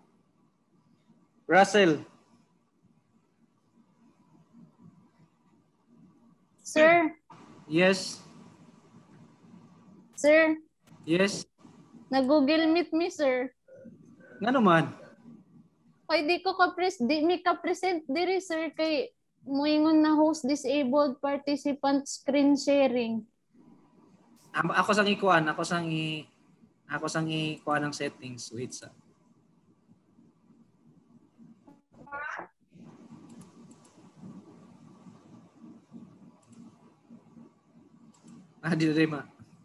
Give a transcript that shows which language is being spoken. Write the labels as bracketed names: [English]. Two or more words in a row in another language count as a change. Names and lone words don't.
[Cebuano] Russell. Sir. Yes. Sir. Yes. Nag-Google Meet me sir. Ngano man? Kay di mi ka-present diri sir kay moingon na [English] host disabled participant screen sharing. [Cebuano] Ako sang ikuan, ako sang ikuan ng settings. Wait sa. Di ma.